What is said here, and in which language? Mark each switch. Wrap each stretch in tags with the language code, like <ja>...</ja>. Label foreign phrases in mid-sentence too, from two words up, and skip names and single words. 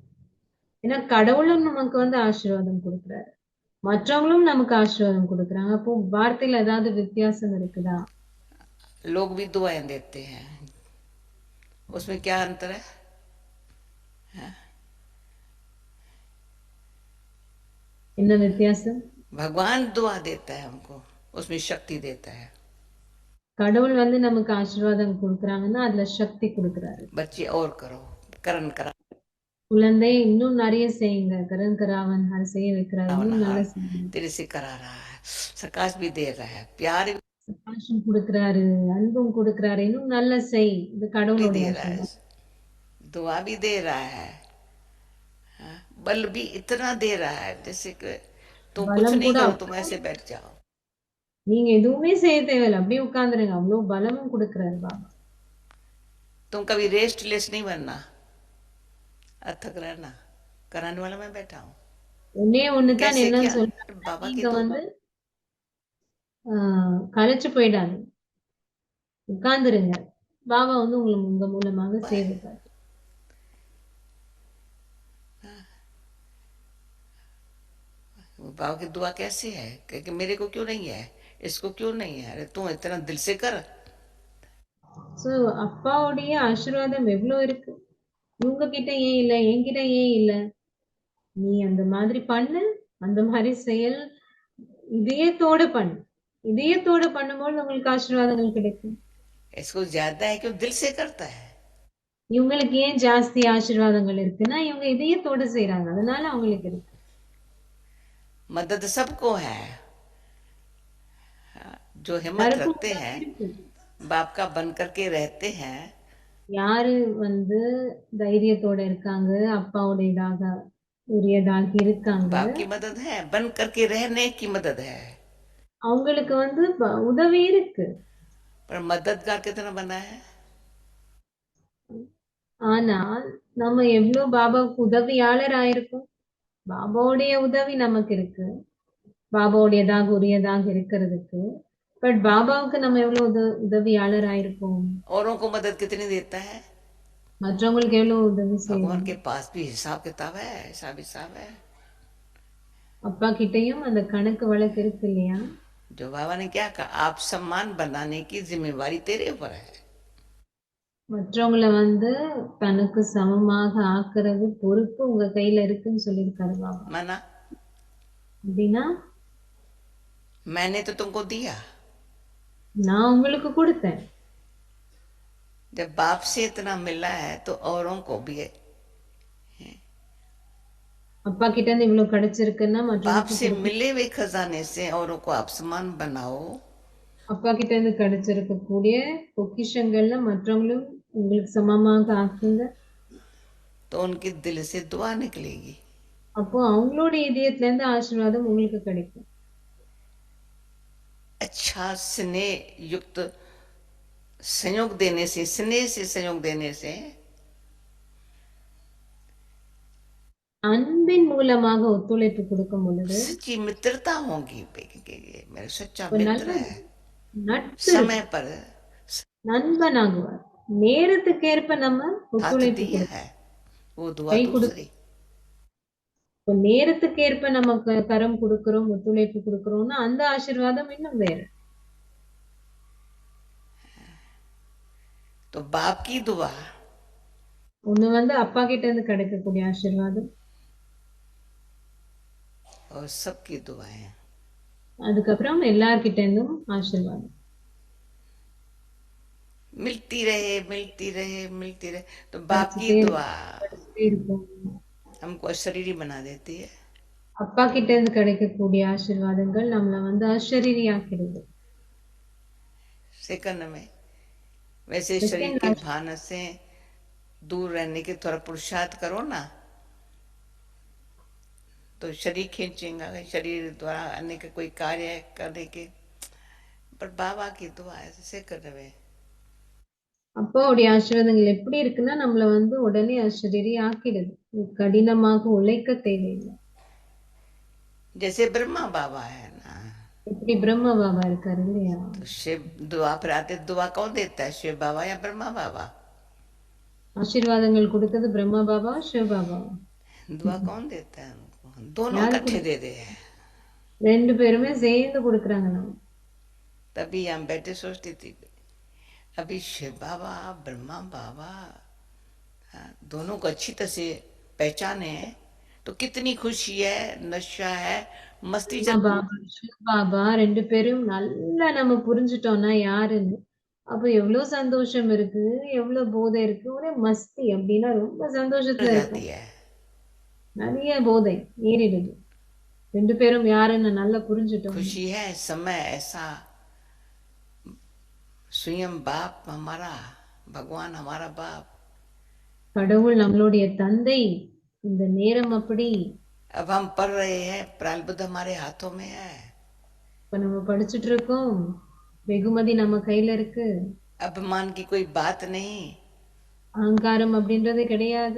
<ta>ஏன்னா கடவுளும் நமக்கு வந்து ஆசீர்வாதம் கொடுக்கிறாரு, மற்றவங்களும் நமக்கு ஆசீர்வாதம் கொடுக்குறாங்க. அப்போ வார்த்தையில ஏதாவது வித்தியாசம் இருக்குதா?</ta> <hi>लोग भी दुआएं देते हैं, उसमें क्या अंतर है?</hi> <ta>என்ன வித்தியாசம்?</ta> <hi>भगवान दुआ देता है हमको, उसमें शक्ति देता है।</hi> <ta>கடவுள் வந்து நமக்கு ஆசீர்வாதம் கொடுக்குறாங்கன்னா அதுல சக்தி கொடுக்குறாரு.</ta> <hi>बच्चे और करो, करण करा।</hi> <ta>குழந்தை இன்னும் நிறைய செய்யுங்க. கரன் ஹர் செய்ய வைக்கிறார். இன்னும் நல்லா</ta> <hi>भावनाहार</hi> <ta>செய்யுங்க.</ta> <hi>तेरे से करा रहा है, प्रकाश भी दे रहा है, प्यार</hi> <ta>சந்தோஷம் கொடுக்கிறாரு, அன்பும் கொடுக்கிறாரு. இன்னும் நல்லா செய். இது</ta> <hi>भी</hi> <ta>கடவுளுடைய</ta> <hi>दे रहा है,</hi> <ta>ஆசீர்வாதம்.</ta> <hi>दुआ भी दे रहा है, हाँ, बल भी इतना दे रहा है जैसे कि तुम कुछ</hi> <ta>பலம்</ta> <hi>नहीं</hi> <ta>கூட</ta> <hi>करो, तुम ऐसे बैठ जाओ।</hi> <ta>நீங்க எதுவுமே செய்ய தேவையில்லை. அப்படியே உட்கார்ந்துருங்க. அவ்வளவு பலமும் கொடுக்கிறாரு பாபா.</ta> <hi>तुम कभी रेस्टलेस नहीं बनना, अथक रहना, कराने वाला मैं बैठा हूँ।</hi> <ta>ஒன்னே ஒண்ணுதான்</ta> <hi>कैसे</hi> <ta>என்னன்னு</ta> <hi>क्या?</hi> <ta>சொல்றாங்க,</ta> <hi>बाबा की</hi> <ta>நீங்க</ta> <hi>दुआ,</hi> <ta>வந்து கலைச்சு போயிடாது. உட்கார்ந்துருங்க. பாபா வந்து உங்க மூலமாக செய்வார்.</ta> <hi>बाबा की दुआ कैसे है कि मेरे को क्यों नहीं है, इसको क्यों नहीं है, अरे तू इतना दिल से कर।</hi> <ta>சோ அப்பாவுடைய ஆசீர்வாதம் எவ்வளவு இருக்கு. இவங்க கிட்ட ஏன் இல்ல, என்கிட்ட ஏன் இல்ல. நீ அந்த மாதிரி பண்ணு, அந்த மாதிரி செயல் இதயத்தோட பண்ணு. இதயத்தோட பண்ணும்போது உங்களுக்கு ஆசீர்வாதங்கள் கிடைக்கும்.</ta> <hi>इसको ज्यादा है क्यों, दिल से करता है।</hi> <ta>இவங்களுக்கு ஏன் ஜாஸ்தி ஆசீர்வாதங்கள் இருக்குன்னா இவங்க இதயத்தோட செய்யறாங்க, அதனால அவங்களுக்கு இருக்கு.</ta> <hi>मदद सबको है, जो हिम्मत</hi> <ta>யாருக்கும்</ta> <hi>रखते</hi> <ta>உதவி</ta> <hi>हैं,</hi> <ta>இருக்கு.</ta> <hi>बाप का बन करके रहते हैं,</hi> <ta>யாரு வந்து தைரியத்தோட இருக்காங்க, அப்பாவுடையதாக உரியதாக இருக்காங்க,</ta> <hi>बाप की मदद है, बन करके रहने की मदद है।</hi> <ta>அவங்களுக்கு வந்து உதவி இருக்கு.</ta> <hi>पर मददगार कितना बना है,</hi> <ta>ஆனால் நம்ம எவ்வளவு பாபாவுக்கு உதவியாளர் ஆயிருக்கோம். பாபாவுடைய உதவி நமக்கு இருக்கு, பாபாவுடையதாக உரியதாக இருக்கிறதுக்கு. பட் பாபாவுக்கு நம்ம எவ்வளவு உதவியாளர் ஆயிருக்கோம்.</ta> <hi>औरों को मदद कितनी देता है,</hi> <ta>மற்றவங்களுக்கு எவ்வளவு உதவி</ta> <hi>भगवान</hi> <ta>செய்யணும்.</ta> <hi>के पास भी हिसाब किताब है, हिसाब है।</hi> <ta>அப்பா கிட்டயும் அந்த கணக்கு வழக்கு இருக்கு இல்லையா.</ta> <hi>जो बाबा ने क्या कहा, आप सम्मान बनाने की जिम्मेवारी तेरे ऊपर है।</hi> <ta>மற்றவங்களை வந்து தனக்கு சமமாக ஆக்குறது பொறுப்பு உங்க கையில இருக்குன்னு சொல்லியிருக்காரு பாபா.</ta> <hi>माना</hi> <ta>அப்படின்னா</ta> <hi>मैंने तो तुमको दिया,</hi> <ta>நான் உங்களுக்கு கொடுத்தேன்.</ta> <hi>जब बाप से इतना मिला है तो औरों को भी है।</hi> <ta>அப்பா கிட்ட இருந்து இவ்வளவு கிடைச்சிருக்குன்னா</ta> <hi>बाप</hi> <ta>மற்றவங்களுக்கு</ta> <hi>से</hi> <ta>கொடுக்கணும்.</ta> <hi>मिले हुए खजाने से औरों को आप सम्मान बनाओ,</hi> <ta>அப்பா கிட்ட இருந்து கிடைச்சிருக்கக்கூடிய பொக்கிஷங்கள்ல மற்றவங்களும் உங்களுக்கு சமமாக ஆக்குங்க.</ta> <hi>तो उनके दिल से दुआ निकलेगी।</hi> <ta>அப்போ அவங்களோட இதயத்துல இருந்து ஆசீர்வாதம் உங்களுக்கு கிடைக்கும்.</ta> <hi>अच्छा स्नेह युक्त संयोग देने से, स्नेह से संयोग देने से</hi> <ta>அன்பின் மூலமாக ஒத்துழைப்பு கொடுக்கும் பொழுது</ta> <hi>सच्ची मित्रता होगी। मेरा सच्चा</hi> <ta>ஒரு</ta> <hi>मित्र</hi> <ta>நல்ல</ta> <hi>है,</hi> <ta>நட்பு</ta> <hi>समय पर</hi> <ta>நண்பனாகுவார். நேரத்துக்கேற்ப நம்ம</ta> <hi>हाथ</hi> <ta>ஒத்துழைப்பு</ta> <hi>दिया</hi> <ta>கொடுக்கணும்.</ta> <hi>है, वो दुआ</hi> <ta>கை கொடு</ta> <hi>दूसरी।</hi> <ta>இப்போ நேரத்துக்கேற்ப நம்ம கரம் கொடுக்கிறோம், ஒத்துழைப்பு கொடுக்கிறோம்னா அந்த ஆசீர்வாதம் இன்னும் வேற.</ta> <hi>तो बाप की दुआ</hi> <ta>ஒண்ணு வந்து அப்பா கிட்ட இருந்து கிடைக்கக்கூடிய ஆசீர்வாதம்,</ta> <hi>और सबकी दुआएं,</hi> <ta>அதுக்கப்புறம் எல்லார்கிட்ட இருந்தும் ஆசீர்வாதம்.</ta> <hi>मिलती रहे मिलती रहे मिलती रहे। तो बाप की</hi> <ta>கிடைச்சிட்டே</ta> <hi>दुआ</hi> <ta>கிடைச்சிட்டே இருக்கும்.</ta> <hi>हमको शरीरी बना देती है।</hi> <ta>அப்பா கிட்ட இருந்து கிடைக்கக்கூடிய ஆசீர்வாதங்கள் நம்மள வந்து அசரீரியாக்கிடுது.</ta> <hi>सेकंड में वैसे शरीर सेकंड के भान से दूर रहने के थोड़ा पुरुषार्थ करो ना, तो शरीर खींचेगा, शरीर द्वारा अनेक कोई कार्य करने के। पर बाबा की दुआ ऐसे कर रहे,</hi> <ta>அப்பாவுடைய ஆசீர்வாதங்கள் எப்படி இருக்குன்னா நம்மள வந்து உடனே அசரீரி ஆக்கிடுது. கடினமாக உழைக்க தேவையில்லை.</ta> <hi>जैसे ब्रह्मा बाबा है ना,</hi> <ta>எப்படி பிரம்ம பாபா இருக்காரு இல்லையா.</ta> <hi>तो शिव दुआ पर आते, दुआ कौन देता है, शिव बाबा या ब्रह्मा बाबा?</hi> <ta>ஆசீர்வாதங்கள் கொடுத்தது பிரம்மா பாபா, சிவ பாபா.</ta> <hi>दुआ कौन देता है उनको? दोनों यार इकट्ठे दे दे।</hi> <ta>ரெண்டு பேருமே சேர்ந்து கொடுக்கறாங்க நம்ம.</ta> <hi>तभी हम बैठे सोचती थी, अभी शिव बाबा ब्रह्मा बाबा दोनों को अच्छी तरह से पहचाने तो कितनी खुशी है, नशा है, मस्ती</hi> <ta>பிரம்மா பாபா, சிவ பாபா ரெண்டு பேரும் நல்லா நம்ம புரிஞ்சுட்டோம்னா யாருன்னு, அப்ப எவ்வளவு சந்தோஷம் இருக்கு, எவ்வளவு போதை இருக்கு, ஒரே மஸ்தி. அப்படின்னா ரொம்ப சந்தோஷத்துல</ta> <hi>चल</hi> <ta>இருக்கும்.</ta> <hi>जाती है।</hi> <ta>நிறைய போதை ஏறிடுது. 2 பேரும் யாருன்னு நல்லா புரிஞ்சுட்டோம்.</ta> <hi>खुशी है समय ऐसा स्वयं बाप हमारा भगवान हमारा बाप</hi> <ta>கடவுள் நம்மளுடைய தந்தை. இந்த நேரம் அப்படி.</ta> <hi>अब हम पढ़ रहे हैं प्रारब्ध हमारे हाथों में है</hi> <ta>இப்ப நம்ம படிச்சுட்டு இருக்கோம். வெகுமதி நம்ம கையில இருக்கு.</ta> <hi>अभिमान की कोई बात नहीं</hi> <ta>அகங்காரம் அப்படின்றது கிடையாது.</ta>